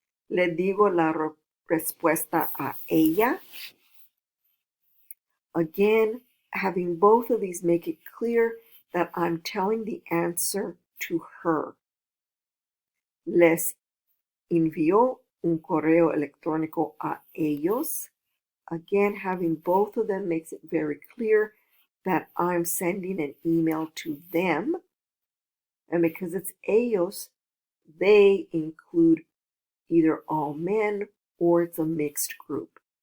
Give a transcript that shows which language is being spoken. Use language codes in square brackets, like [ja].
[es] Le digo la respuesta a ella. [en] Again, having both of these make it clear that I'm telling the answer to her. [es] Les envió un correo electrónico a ellos. [en] Again, having both of them makes it very clear that I'm sending an email to them. And because it's ellos, they include either all men or it's a mixed group.